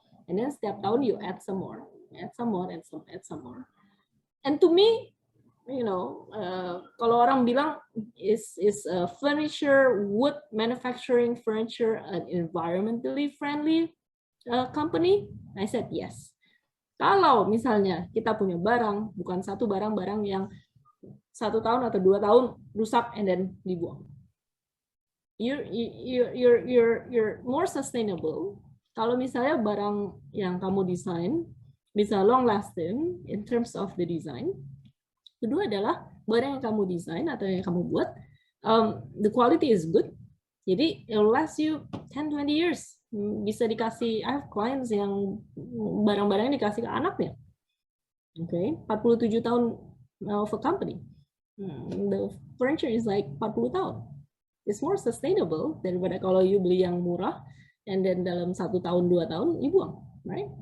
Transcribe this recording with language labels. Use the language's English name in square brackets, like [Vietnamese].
[English] And then [Indonesian] setiap tahun [English] you add some more, add some more. And to me, [Indonesian] kalau orang bilang [English] is furniture, wood manufacturing furniture an environmentally friendly company? I said yes. [Indonesian] Kalau misalnya kita punya barang, bukan satu barang yang 1 tahun atau 2 tahun rusak [English] and then [Indonesian] dibuang. [English] You're more sustainable [Indonesian] kalau misalnya barang yang kamu desain bisa [English] long lasting in terms of the design. [Indonesian] Kedua adalah barang yang kamu desain atau yang kamu buat, [English] the quality is good, Jadi it will last you 10-20 years. [Indonesian] Bisa dikasih, [English] I have clients [Indonesian] yang barang-barangnya dikasih ke anaknya. [English] Okay, 47 tahun of a company. The furniture is like 40 tahun. It's more sustainable [Indonesian] daripada kalau [English] you [Indonesian] beli yang murah [English] and then [Indonesian] dalam 1 tahun 2 tahun [English] you buang, right?